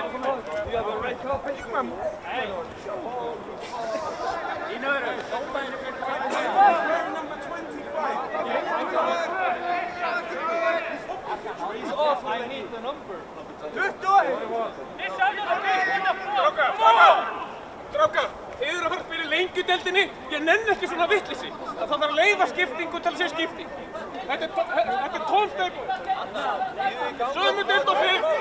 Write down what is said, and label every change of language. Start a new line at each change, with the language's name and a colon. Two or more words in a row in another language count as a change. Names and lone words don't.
English: You have a red carpet. He's off. I need the number.
Icelandic: Strákar, þið eru að fara að spila í lengjudeildinni. Ég nenni ekki svona vitleysi. Það þarf að leyfa skiptingu til að sé skipting. Þetta er 12 steg. Sömu deild og fyrr.